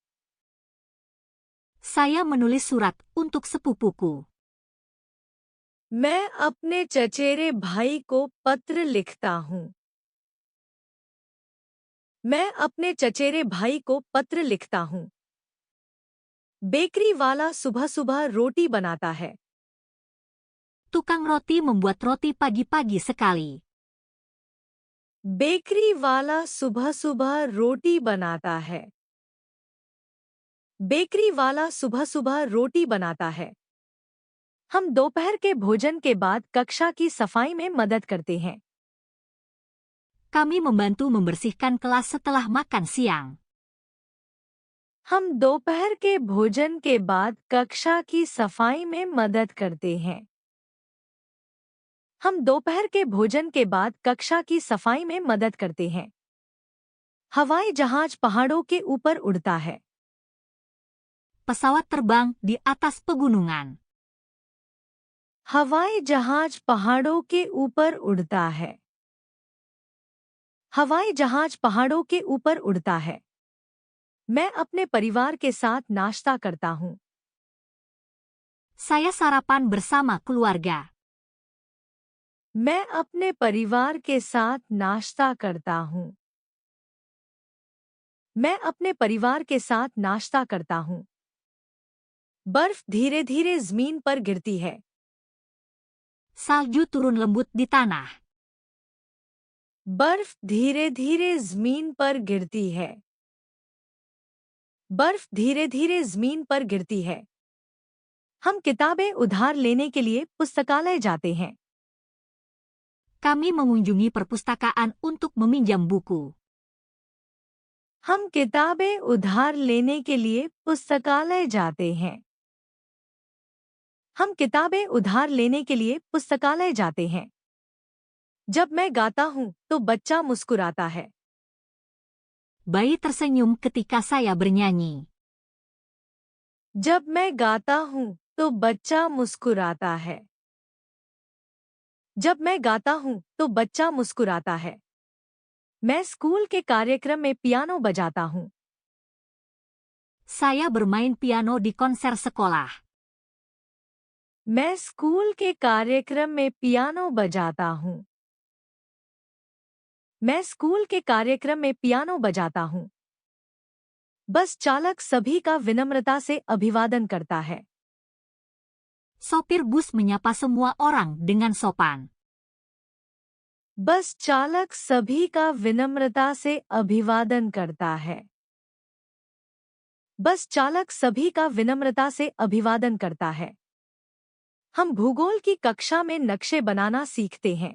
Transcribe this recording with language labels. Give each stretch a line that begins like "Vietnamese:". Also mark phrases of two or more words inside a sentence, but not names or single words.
Indonesian: Saya menulis surat untuk sepupuku.
Hindi: मैं अपने चचेरे भाई को पत्र लिखता हूँ। मैं अपने चचेरे भाई को पत्र लिखता हूँ। बेकरी वाला सुबह-सुबह रोटी बनाता है।
Indonesian: Tukang roti membuat roti pagi-pagi sekali.
Hindi: बेकरी वाला सुबह-सुबह रोटी बनाता है। बेकरी वाला सुबह-सुबह रोटी बनाता है। हम दोपहर के भोजन के बाद कक्षा की सफाई में मदद करते हैं।
Indonesian: Kami membantu membersihkan kelas setelah makan siang.
Hindi: हम दोपहर के भोजन के बाद कक्षा की सफाई में मदद करते हैं। हम दोपहर के भोजन के बाद कक्षा की सफाई में मदद करते हैं। हवाई जहाज पहाड़ों के ऊपर उड़ता है।
Indonesian: Pesawat terbang di atas pegunungan.
Hindi: हवाई जहाज पहाड़ों के ऊपर उड़ता है। हवाई जहाज पहाड़ों के ऊपर उड़ता है। मैं अपने परिवार के साथ नाश्ता करता हूँ।
Indonesian: Saya sarapan bersama keluarga.
Hindi: मैं अपने परिवार के साथ नाश्ता करता हूँ। मैं अपने परिवार के साथ नाश्ता करता हूँ। बर्फ धीरे-धीरे ज़मीन पर गिरती है।
Indonesian: Salju turun lembut di tanah.
Hindi: बर्फ धीरे-धीरे ज़मीन पर गिरती है। बर्फ धीरे-धीरे ज़मीन पर गिरती है। हम किताबें उधार लेने के लिए पुस्तकालय जाते हैं।
Indonesian: Kami mengunjungi perpustakaan untuk meminjam buku.
Hindi: हम किताबें उधार लेने के लिए पुस्तकालय जाते हैं। हम किताबें उधार लेने के लिए पुस्तकालय जाते हैं। जब मैं गाता हूँ तो बच्चा मुस्कुराता है।
Indonesian: Bayi tersenyum ketika saya bernyanyi.
Hindi: जब मैं गाता हूँ तो बच्चा मुस्कुराता है। जब मैं गाता हूँ तो बच्चा मुस्कुराता है। मैं स्कूल के कार्यक्रम में पियानो बजाता हूँ।
Indonesian: Saya bermain piano di konser sekolah.
Hindi: मैं स्कूल के कार्यक्रम में पियानो बजाता हूँ। मैं स्कूल के कार्यक्रम में पियानो बजाता हूँ। बस चालक सभी का विनम्रता से अभिवादन करता है।
Indonesian: Sopir bus menyapa semua orang dengan sopan.
Hindi: बस चालक सभी का विनम्रता से अभिवादन करता है। बस चालक सभी का विनम्रता से अभिवादन करता है। हम भूगोल की कक्षा में नक्शे बनाना सीखते हैं।